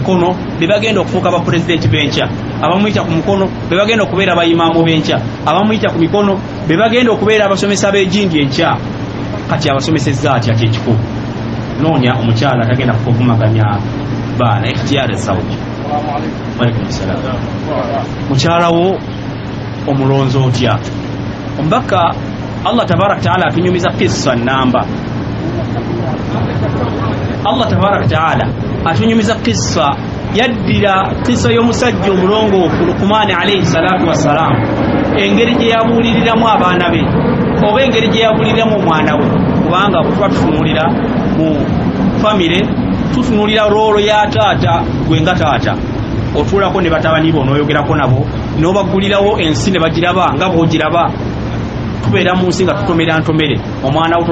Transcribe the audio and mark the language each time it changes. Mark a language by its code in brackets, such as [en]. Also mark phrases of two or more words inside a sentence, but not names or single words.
[lg] mikono be bagenda okufuuka bapulezidenti b'enkya abamuyita ku mukono be bagenda okubeera bayimaamu b'enkya abamuyita ku mikono be bagenda okubeera abasomesa b'ejindi enkya kati abasomesezza atya kyekikulu noonya omukyala tagenda kuvumaganya baana [ar] اختيار زوجي وعليكم السلام [lg] mukyalawo omulonzi otya omubaka Allah [ar] تبارك تعالى [lg] atunyumiza kissa namba Allah [ar] تبارك تعالى [lg] atunyumiza kissa yaddira kissa y'omusajja omulongoofu Luqman [ar] عليه الصلاة والسلام [lg] engeri gye yabuuliriramu abaana be oba engeri gye yabuuliriramu omwana we kubanga bwe tutunulira mu famire tutunulira roolo ya taata gwe nga taata otuulako ne batabani bo n'oyogerako nabo n'obaggulirawo ensi ne bagiraba nga bw'ogiraba tubeera mu nsi nga tutomera ntomere omwana wo